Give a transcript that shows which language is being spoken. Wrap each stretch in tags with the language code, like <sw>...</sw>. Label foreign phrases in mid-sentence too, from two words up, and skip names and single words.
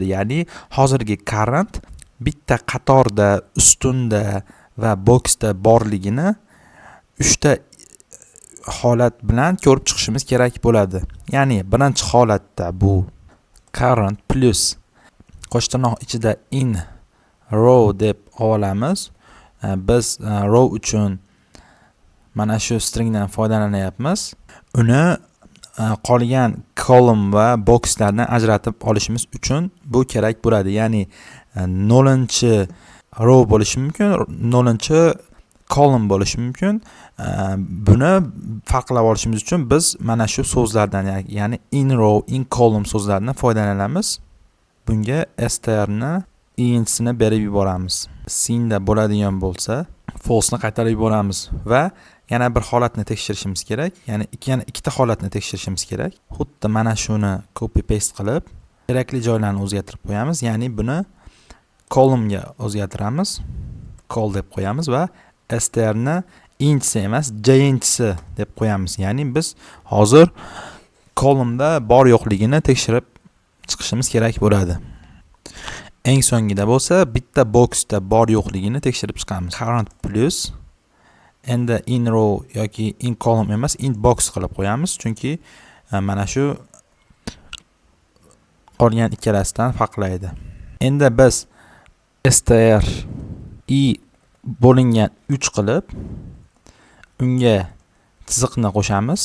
<uz>Ya'ni hozirgi current bitta qatorda, ustunda va boksda borligini 3 ta holat bilan ko'rib chiqishimiz kerak bo'ladi. Ya'ni birinchi holatda bu</uz> <en>current plus</en> <uz>qo'shma tirnoq ichida</uz> <en>in row</en> <uz>deb olamiz. Biz row uchun mana shu stringdan foydalanyapmiz. Uni qolgan column va bokslardan ajratib olishimiz uchun bu kerak bo'ladi. Ya'ni 0-chi row bo'lishi mumkin, 0-chi column bo'lishi mumkin. Buni farqlab olishimiz uchun biz mana shu so'zlardan, ya'ni</uz> <en>in row, in column</en> <uz>so'zlaridan foydalanamiz. Bunga strni i'nchisini berib yuboramiz. Sinda bo'ladigan bo'lsa, false ni qaytarib yuboramiz va yana bir holatni tekshirishimiz kerak. Ya'ni yana ikkita holatni tekshirishimiz kerak. Xuddi mana shuni</uz> <en>copy paste</en> <uz>qilib, kerakli joylarni o'zgartirib qo'yamiz. Ya'ni buni columnga o'zgartiramiz. Col deb qo'yamiz va strni inchisi emas, j'inchisi deb qo'yamiz. Ya'ni biz hozir columnda bor yo'qligini tekshirib chiqishimiz kerak bo'ladi. Eng so'ngida bo'lsa, bitta boksda bor yo'qligini tekshirib chiqamiz.</uz> <en>Current plus</en> <uz>endi</uz> <en>in row</en> <uz>yoki</uz> <en>in column</en> <uz>emas,</uz> <en>in box</en> <uz>qilib qo'yamiz, chunki mana shu qolgan ikkalasidan farqlaydi. Endi biz str i bo'lingan 3 qilib unga chiziqni qo'shamiz.</uz>